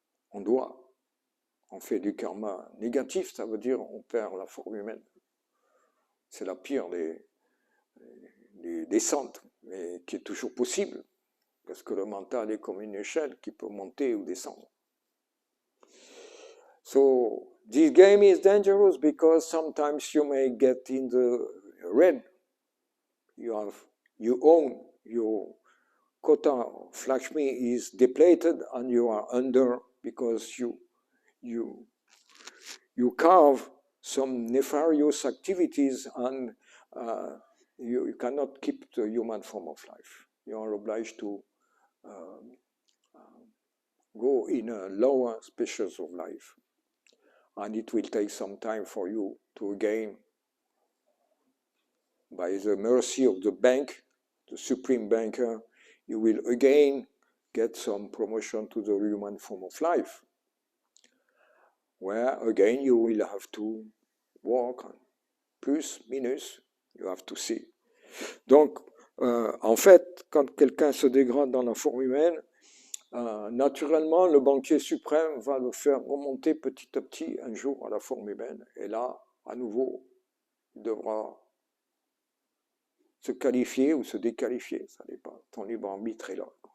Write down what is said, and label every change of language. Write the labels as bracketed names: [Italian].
[French] On fait du karma négatif, ça veut dire on perd la forme humaine. C'est la pire des descentes, mais qui est toujours possible, parce que le mental est comme une échelle qui peut monter ou descendre. [English] So, this game is dangerous because sometimes you may get in the red. You own your quota of Lakshmi is depleted and you are under because you carve some nefarious activities and you cannot keep the human form of life. You are obliged to go in a lower species of life. And it will take some time for you to gain, by the mercy of the bank, the supreme banker, you will again get some promotion to the human form of life, where again you will have to work on plus, minus, you have to see. [French] Donc, en fait, quand quelqu'un se dégrade dans la forme humaine, naturellement, le banquier suprême va le faire remonter petit à petit un jour à la forme humaine. Et là, à nouveau, il devra se qualifier ou se déqualifier, ça dépend. Ton libre arbitre est là.